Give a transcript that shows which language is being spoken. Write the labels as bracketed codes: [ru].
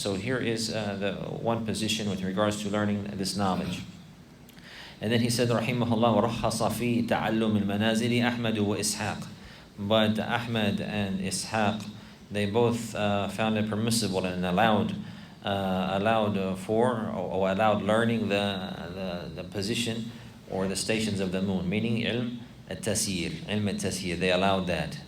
[en] So here is the one position with regards to learning this knowledge. And then he said, rahimahullah, [ar] وَرَخَّصَ فِي تَعَلُّمِ الْمَنَازِلِ أَحْمَدُ وَإِسْحَاقُ. [en] But Ahmad and Ishaq, they both found it permissible and allowed learning the position or the stations of the moon, meaning ilm al-tasir. They allowed that.